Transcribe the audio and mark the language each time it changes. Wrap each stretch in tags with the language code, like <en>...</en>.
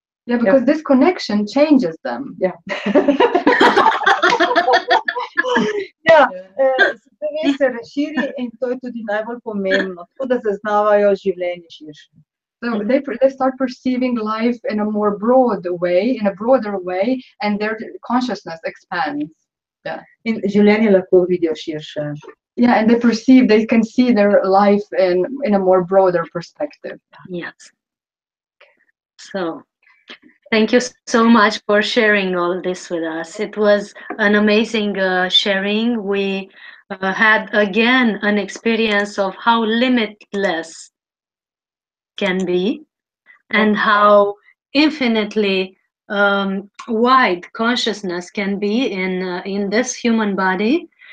<en>Yeah, because this connection changes them.</en> <sl>Ja, ja, se razširi in to je tudi najbolj pomembno, tako da zaznavajo življenje širše.</sl> <en>So they start perceiving life in a more broad way, in a broader way, and their consciousness expands. Yeah.</en> <sl>In življenje lahko vidijo širše.</sl> <en>Yeah, and they can see their life in a more broader perspective. Yes. So, thank you so much for sharing all this with us. It was an amazing sharing. We had again an experience of how limitless can be and how infinitely wide consciousness can be in this human body,</en>